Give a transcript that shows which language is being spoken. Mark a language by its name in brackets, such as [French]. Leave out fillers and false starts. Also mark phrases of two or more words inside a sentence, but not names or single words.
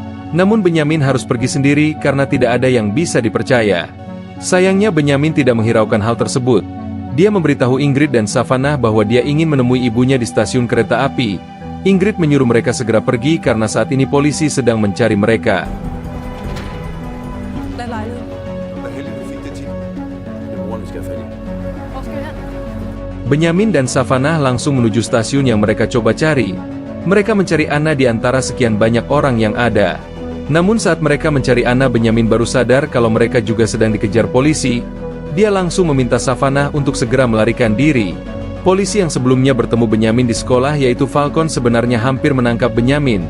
[Indonesian] Namun Benyamin harus pergi sendiri karena tidak ada yang bisa dipercaya. Sayangnya Benyamin tidak menghiraukan hal tersebut. Dia memberitahu Ingrid dan Savannah bahwa dia ingin menemui ibunya di stasiun kereta api. Ingrid menyuruh mereka segera pergi karena saat ini polisi sedang mencari mereka. [Danish] Hvad er lejligheden? Hvad heldigt, du fik det tip. Det er moren, vi skal have fat i. Hvor skal vi hen? [Indonesian] Benyamin dan Savannah langsung menuju stasiun yang mereka coba cari. Mereka mencari Anna di antara sekian banyak orang yang ada. Namun saat mereka mencari Anna, Benyamin baru sadar kalau mereka juga sedang dikejar polisi. Dia langsung meminta Savannah untuk segera melarikan diri. Polisi yang sebelumnya bertemu Benyamin di sekolah yaitu Falcon sebenarnya hampir menangkap Benyamin.